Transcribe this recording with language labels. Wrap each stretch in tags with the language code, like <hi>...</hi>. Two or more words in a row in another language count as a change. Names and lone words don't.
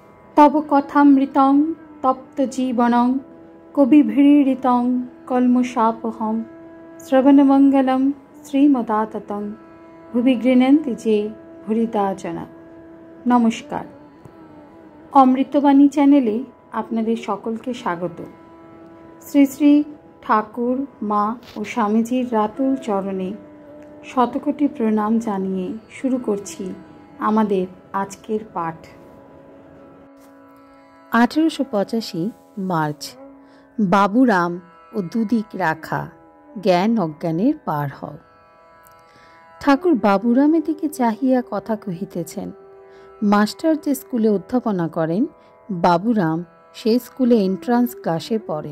<sa>तव कथामृतं तप्तजीवनं कविभिरीडितं कल्मषापहं श्रवणमंगलं श्रीमदाततं भुवि गृह्णन्ति जे भूरिदा जना।</sa> <bn>নমস্কার, অমৃতবাণী চ্যানেলে আপনাদের সকলকে স্বাগত। শ্রী শ্রী ঠাকুর মা আর স্বামীজীর রাতুল চরণে শতকোটি প্রণাম জানিয়ে শুরু করছি আমাদের আজকের পাঠ। 1885 মার্চ। বাবুরাম আর দুদিক রাখা জ্ঞান অজ্ঞানের পার হও। ঠাকুর বাবুরামের দিকে চাহিয়া কথা কহিতেছেন। মাস্টার যে স্কুলে অধ্যাপনা করেন বাবুরাম সে স্কুলে এন্ট্রান্স ক্লাসে পড়েন।</bn>